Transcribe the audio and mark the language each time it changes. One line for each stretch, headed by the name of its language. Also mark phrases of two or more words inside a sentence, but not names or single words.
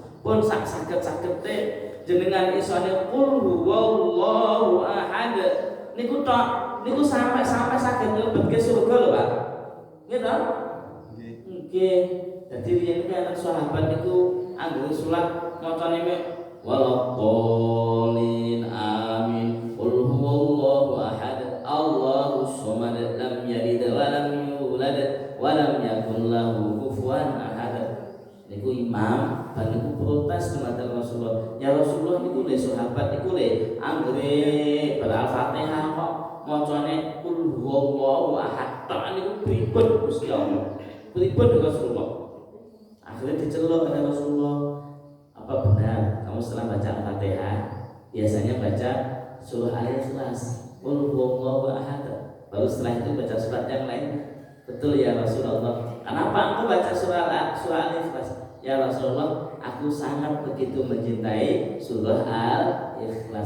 Javanese: Pun saged-sagede jenengan isone
Arabic: قل هو الله أحد.
Javanese: Niku tok, niku sampai saged mlebetke surga lho, Pak. Nggih to? Nggih. Dadi riyen iki ana sahabat niku anggere salat macane mek walaqolin amin.
Arabic: قل هو الله أحد. الله الصمد لم يلد ولم يولد ولم يكن له كفوا أحد.
Javanese: Niku imam, dan niku protes dumateng Rasulullah.
Arabic: يا رسول الله
Javanese: niku le sahabat niku le anggere Al-Fatihah kok macane
Arabic: قل هو الله أحد.
Javanese: Tak niku pripun Gusti Allah? Pripun Rasulullah? Akhirnya diceluk oleh Rasulullah.
Indonesian: Apa benar kamu setelah baca Al-Fatihah biasanya baca surah Al-Ikhlas,
Arabic: قل هو الله أحد.
Indonesian: Baru setelah itu baca surat yang lain. Betul
Arabic: يا رسول الله.
Indonesian: Kenapa aku baca surah Al-Ikhlas?
Arabic: يا رسول الله,
Indonesian: aku sangat begitu mencintai surah Al-Ikhlas.